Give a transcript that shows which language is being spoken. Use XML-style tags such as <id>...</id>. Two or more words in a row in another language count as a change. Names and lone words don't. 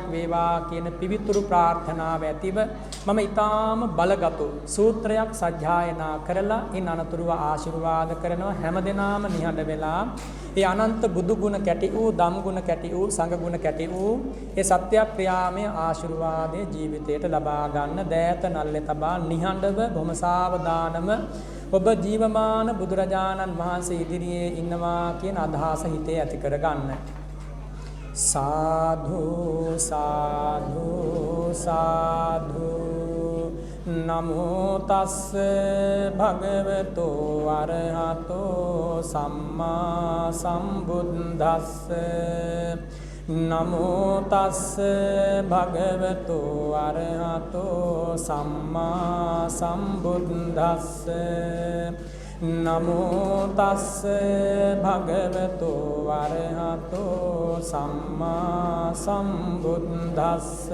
<si>වේවා කියන පිවිතුරු ප්‍රාර්ථනාව ඇතිව මම ඊටාම බලගත් සූත්‍රයක් සජ්ජායනා කරලා ඉන් අනතුරුව ආශිර්වාද කරනවා හැමදෙනාම නිහඬ වෙලා ඒ අනන්ත බුදු ගුණ කැටි වූ ධම් ගුණ කැටි වූ සංඝ ගුණ කැටි වූ ඒ සත්‍ය ක්‍රියාමය ආශිර්වාදයේ ජීවිතයට ලබා ගන්න දෑත නල්ලේ තබා නිහඬව බොහොම සාවධානම ඔබ ජීවමාන බුදුරජාණන් වහන්සේ ඉදිරියේ ඉන්නවා කියන අදහස හිතේ ඇති කර ගන්න.</si> <pi>සාධු සාධු සාධු නමෝ තස්ස භගවතෝ අරහතෝ සම්මා සම්බුද්දස්ස නමෝ තස්ස භගවතෝ අරහතෝ සම්මා සම්බුද්දස්ස නමෝ තස්ස භගවතෝ අරහතෝ සම්මා සම්බුද්දස්ස</pi>